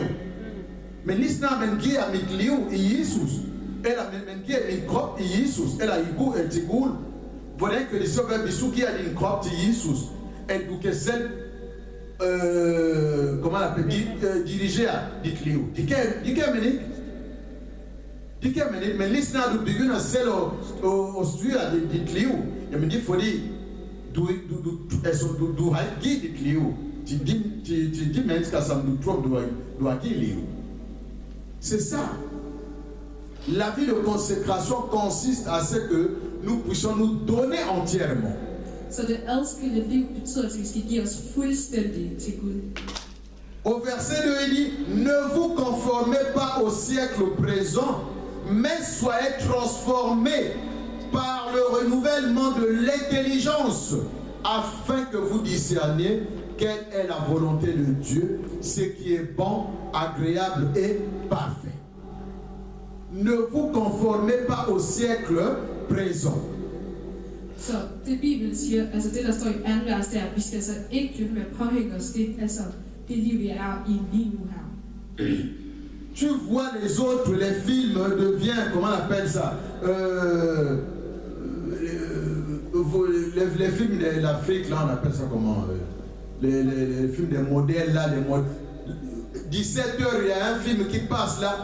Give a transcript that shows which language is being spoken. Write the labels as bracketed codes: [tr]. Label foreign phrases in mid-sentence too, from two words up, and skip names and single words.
[da] Men lige snart man giver mit liv i Jesus, eller man giver min krop i Jesus, eller til Gud, hvordan kan det så være, hvis du giver din krop til Jesus, at du kan selv dirigere dit liv? Det kan man ikke. Det kan man ikke, men lige snart du begynder selv at styre dit liv, jamen det er fordi, du har ikke givet dit liv til de mennesker, som du tror, du har givet liv. [fr] C'est ça. La vie de consécration consiste à ce que nous puissions nous donner entièrement. [da] Så det adskilte liv betyder, at vi skal give os fuldstændig til Gud. [fr] Au verset 2, il dit, ne vous conformez pas au siècle présent, mais soyez transformés par le renouvellement de l'intelligence, afin que vous discerniez quelle est la volonté de Dieu, ce qui est bon, agréable et parfait. Ne vous conformez pas au siècle présent. [da] Så det Bibelen siger, altså det der står i anden vers, det er, at vi skal altså ikke blive med at påhænge os det liv vi er i lige nu her. [fr] Tu vois les autres, les films deviennent, comment on appelle ça, les films de l'Afrique, là on appelle ça comment, les films des modèles là, les modèles. 17h, il y a un film qui passe là.